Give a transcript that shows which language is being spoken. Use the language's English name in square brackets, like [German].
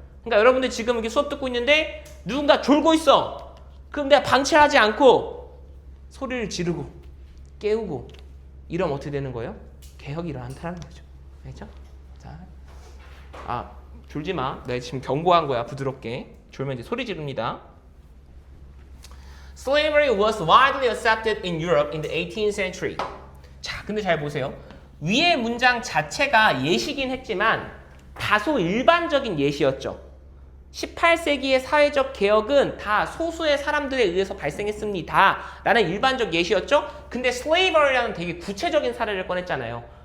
[Korean] 그러니까 여러분들 지금 이렇게 수업 듣고 있는데 누군가 졸고 있어. 그럼 내가 방치하지 않고 소리를 지르고 깨우고 이러면 어떻게 되는 거예요? 개혁이 일어난다는 거죠. 알겠죠? 자, 졸지 마. 내가 지금 경고한 거야. 부드럽게. 졸면 이제 소리 지릅니다. [English] Slavery was widely accepted in Europe in the 18th century. [Korean] 자, 근데 잘 보세요. 위의 문장 자체가 예시긴 했지만 다소 일반적인 예시였죠. 18세기의 사회적 개혁은 다 소수의 사람들에 의해서 발생했습니다. 라는 일반적 예시였죠. 근데 slavery라는 되게 구체적인 사례를 꺼냈잖아요.